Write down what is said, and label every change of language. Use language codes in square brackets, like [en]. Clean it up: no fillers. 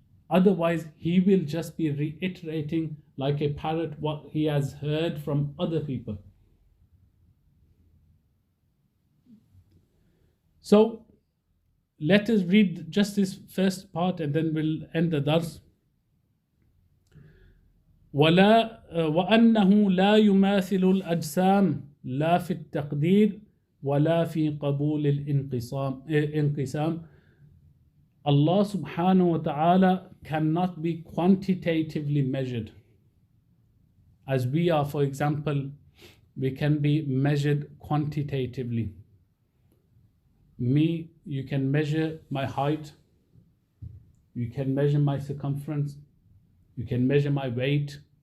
[en] Otherwise, he will just be reiterating like a parrot what he has heard from other people. So, let us read just this first part and then we'll end the dars. [ar] وأنه لا يماثل الأجسام لا في التقدير ولا في قبول الانقسام. [en] Allah subhanahu wa ta'ala cannot be quantitatively measured. As we are, for example, we can be measured quantitatively. Me, you can measure my height, you can measure my circumference, you can measure my weight.